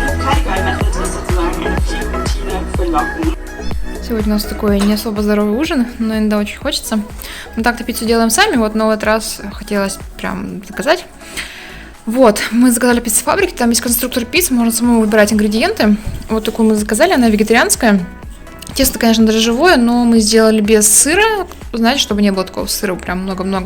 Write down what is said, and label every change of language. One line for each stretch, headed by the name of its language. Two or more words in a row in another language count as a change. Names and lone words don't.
German: Cardi Guide Method ist sozusagen eine Pflegeroutine für Locken.
Russian: Сегодня у нас такой не особо здоровый ужин, но иногда очень хочется. Мы так-то пиццу делаем сами, вот, но в этот раз хотелось прям заказать. Вот, мы заказали пиццу фабрики, там есть конструктор пиццы, можно самому выбирать ингредиенты. Вот такую мы заказали, она вегетарианская. Тесто, конечно, дрожжевое, но мы сделали без сыра, знаете, чтобы не было такого сыра прям много-много.